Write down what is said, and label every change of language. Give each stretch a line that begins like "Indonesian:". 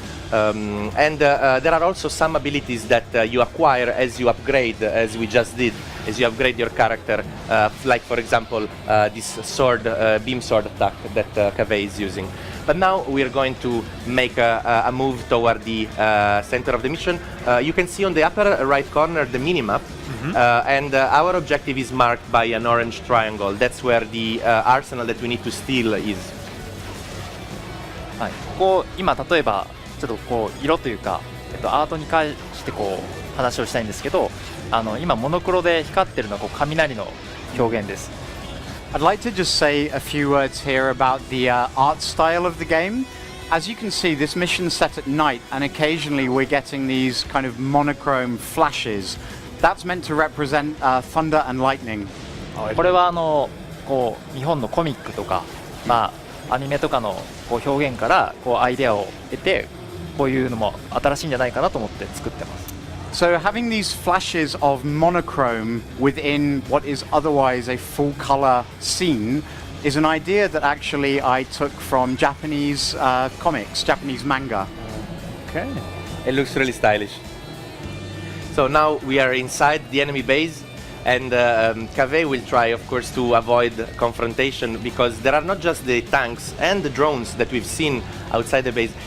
English: And there are also some abilities that you acquire as you upgrade, as we just did, as you upgrade your character, like for example this sword, beam sword attack that Kaveh is using. But now we're going to make a move toward the center of the mission. You can see on the upper right corner the minimap, and our objective is marked by an orange triangle. That's where the arsenal that we need to steal is.
Japanese: はい、ここ今例えばちょっとこう色というか、アートに関してこう話をしたいんですけど、今モノクロで光ってるのはこう雷の表現です。
English: I'd like to just say a few words here about the art style of the game. As you can see, this mission's set at night, and occasionally we're getting these kind of monochrome flashes. That's meant to represent thunder and lightning.
Japanese: これはこう日本のコミックとか、アニメとかのこう表現からこうアイデアを得て、こういうのも新しいんじゃないかなと思って作ってます。
English: So having these flashes of monochrome within what is otherwise a full color scene is an idea that actually I took from Japanese comics, Japanese manga. Okay. It looks really stylish. So now we are inside the enemy base, and Cave will try, of course, to avoid confrontation, because there are not just the tanks and the drones that we've seen outside the base.